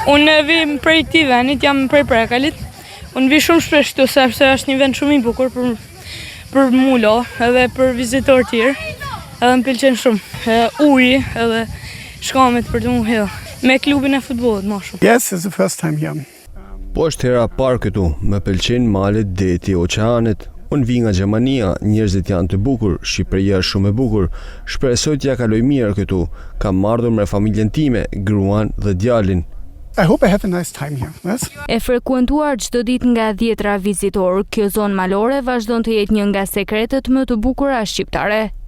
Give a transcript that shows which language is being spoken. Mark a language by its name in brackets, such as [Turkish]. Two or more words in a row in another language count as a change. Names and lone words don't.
[Albanian] Unë vim prej këtij vendi, jam prej Prejkalit. Unë vi shumë shpesh këtu sepse është një vend shumë i bukur për mulo edhe për vizitorë të tjerë. Edhe më pëlqen shumë. Uji edhe shkamet për të udhëheq. Me klubin e futbollit më shumë. [English] Yes, it's the first time here. [Albanian] Po është hera parë këtu, më pëlqen malet, deti, oqeanet. Unë vi nga Gjermania, njerëzit janë të bukur, Shqipëria është shumë e bukur. Shpresoj t'ja kaloj mirë këtu. Kam ardhur me familjen time, gruan dhe djalin. [English] I hope I have a nice time here. Yes? [Albanian] E frekuentuar çdo ditë nga 10 vizitorë, kjo zonë malore vazhdon të jetë një nga sekretet më të bukura shqiptare.